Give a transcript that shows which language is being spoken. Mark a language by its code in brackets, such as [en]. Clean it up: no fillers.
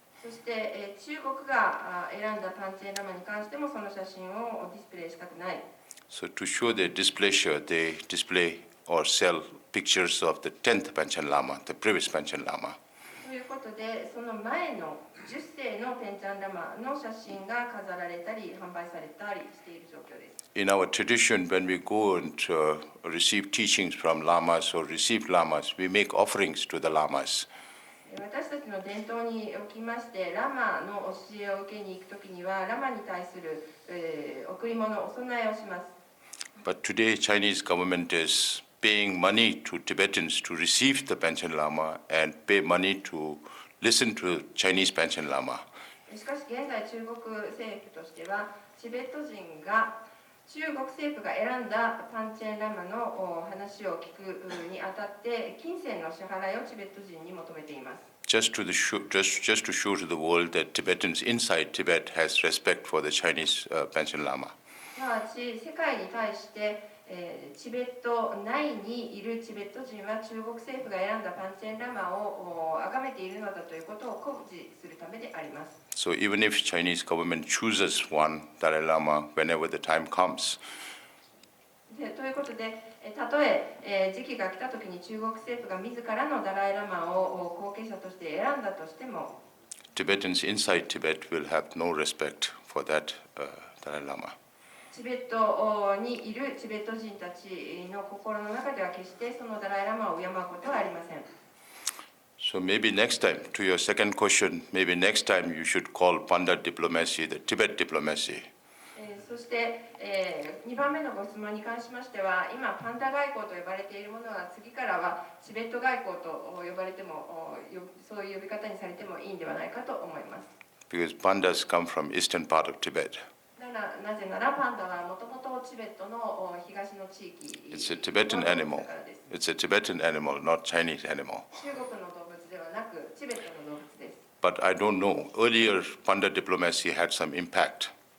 [ja] そして、中国が選んだパンチェンラマに関してもその写真をディスプレイしたくない。 [en] So to show their displeasure, they display or sell pictures of the 10th Panchen Lama, the previous Panchen Lama. [ja] ということで、その前の10世のペンチャンラマの写真が飾られたり販売されたりしている状況です。 [en] In our tradition, when we go and receive teachings from lamas or receive lamas, we make offerings to the lamas. [ja] 私たちの伝統におきまして、ラマの教えを受けに行くときには、ラマに対する、贈り物、お供えをします。 [en] But today, Chinese government is paying money to Tibetans to receive the Panchen Lama and pay money to listen to Chinese Panchen Lama. [ja] しかし現在中国政府としてはチベット人が中国政府が選んだパンチェンラマの話を聞くにあたって金銭の支払いをチベット人に求めています。 [en] Just to show to the world that Tibetans inside Tibet has respect for the Chinese Panchen Lama. [ja] すなわち世界に対して、チベット内にいるチベット人は中国政府が選んだパンチェンラマを崇めているのだということを誇示するためであります。 [en] So even if Chinese government chooses one Dalai Lama whenever the time comes, [ja] ということで、たとえ時期が来たときに中国政府が自らのダライラマを後継者として選んだとしても、 [en] Tibetans inside Tibet will have no respect for that Dalai Lama. [ja] チベットにいるチベット人たちの心の中では決してそのダライラマを敬うことはありません。 [en] So maybe next time, to your second question, maybe next time you should call Panda diplomacy the Tibet diplomacy. [ja] そして、2番目のご質問に関しましては、今パンダ外交と呼ばれているものは次からはチベット外交と呼ばれても、そういう呼び方にされてもいいんではないかと思います。 [en] Because pandas come from eastern part of Tibet. [ja] なぜならパンダはもともとチベットの東の地域 [en] It's a Tibetan animal. It's a Tibetan animal, not Chinese animal. [ja] 中国の動物ではなくチベットの動物です。 [en] But I don't know. Earlier, panda diplomacy had some impact.